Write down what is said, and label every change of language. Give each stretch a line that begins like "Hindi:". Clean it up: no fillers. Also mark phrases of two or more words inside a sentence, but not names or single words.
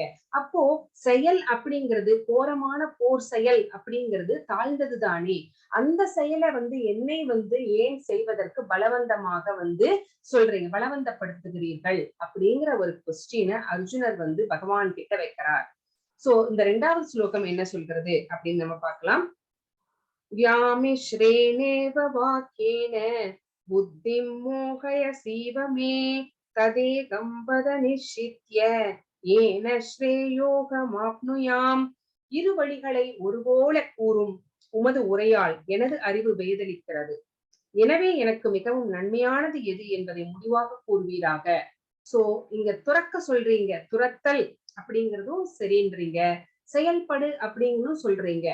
Tamil: அப்போ செயல் அப்படிங்கிறது கோரமான போர் செயல் அப்படிங்கிறது தாழ்ந்தது தானே. அந்த செயலை வந்து என்னை வந்து ஏன் செய்வதற்கு பலவந்தமாக வந்து சொல்றீங்க, பலவந்தப்படுத்துகிறீர்கள் அப்படிங்கிற ஒரு கொஸ்டினை அர்ஜுனர் வந்து பகவான் கிட்ட வைக்கிறார். சோ இந்த 2வது ஸ்லோகம் என்ன சொல்கிறது அப்படின்னு நம்ம பார்க்கலாம்.
Sanskrit: व्यामिश्रेणेव वाक्येन बुद्धिं मोहयसीव मे तदेकं वद निश्चित्य येन श्रेयोगमाप्नुयाम्.
Tamil: இரு வழிகளை ஒருபோல கூறும் உமது உரையால் எனது அறிவு வேதளிக்கிறது. எனவே எனக்கு மிகவும் நன்மையானது எது என்பதை முடிவாக கூறுவீராக. சோ இங்க துறக்க சொல்றீங்க, துரத்தல் அப்படிங்கிறதும் சரின்றீங்க, செயல்படு அப்படிங்கிறதும் சொல்றீங்க.